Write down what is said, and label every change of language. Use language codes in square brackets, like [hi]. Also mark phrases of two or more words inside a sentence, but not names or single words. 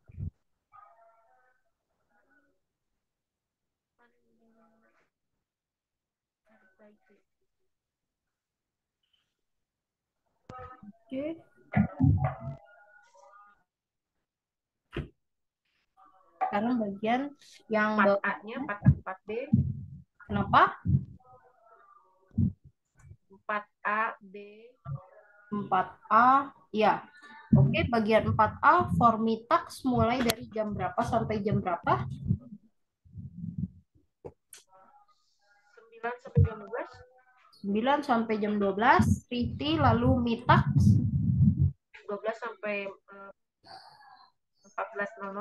[id] Oke. Sekarang bagian yang 4A-nya, 4B. Kenapa? 4A, B. 4A, ya. Oke, bagian 4A, Vormittags mulai dari jam berapa sampai jam berapa? 9 sampai jam 12. 9 sampai jam 12, Riti, lalu Mittags 12 sampai 14.00.